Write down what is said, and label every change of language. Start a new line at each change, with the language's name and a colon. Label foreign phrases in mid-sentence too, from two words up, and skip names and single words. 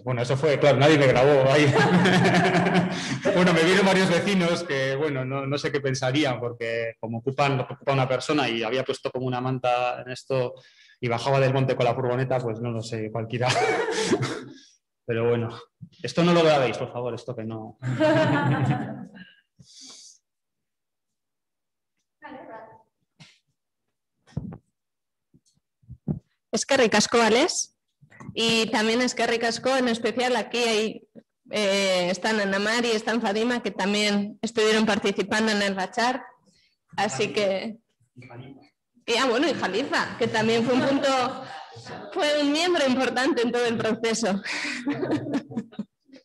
Spanish: Bueno, eso fue, claro, nadie me grabó ahí. Bueno, me vieron varios vecinos que, bueno, no sé qué pensarían, porque como ocupa una persona y había puesto como una manta en esto y bajaba del monte con la furgoneta, pues no lo sé, cualquiera. Pero bueno, esto no lo grabéis, por favor, esto que no...
Basque: Eskerrik asko, Ales.
Spanish: Y también
Basque: eskerrik asko,
Spanish: en especial aquí están Ana Mar y están Fadima, que también estuvieron participando en el Bachar. Así que... Y Jalifa, que también fue un miembro importante en todo el proceso.